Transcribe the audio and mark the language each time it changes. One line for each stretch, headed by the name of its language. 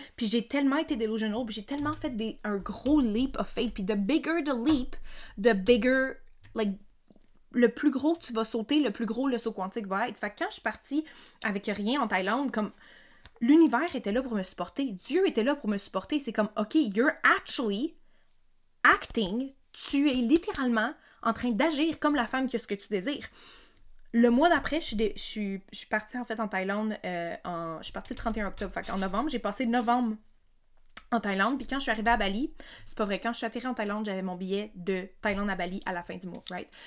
French: Puis j'ai tellement été delusional, puis j'ai tellement fait un gros leap of faith. Puis
English: the bigger the leap, the bigger, like,
French: le plus gros que tu vas sauter, le plus gros le saut quantique va être. Fait que quand je suis partie avec rien en Thaïlande, comme, l'univers était là pour me supporter. Dieu était là pour me supporter. C'est comme,
English: OK, you're actually acting.
French: Tu es littéralement en train d'agir comme la femme que ce que tu désires. Le mois d'après, je suis partie en fait en Thaïlande, je suis partie le 31 octobre, fait en novembre, j'ai passé novembre en Thaïlande, puis quand je suis arrivée à Bali, c'est pas vrai, quand je suis atterrie en Thaïlande, j'avais mon billet de Thaïlande à Bali à la fin du mois, right?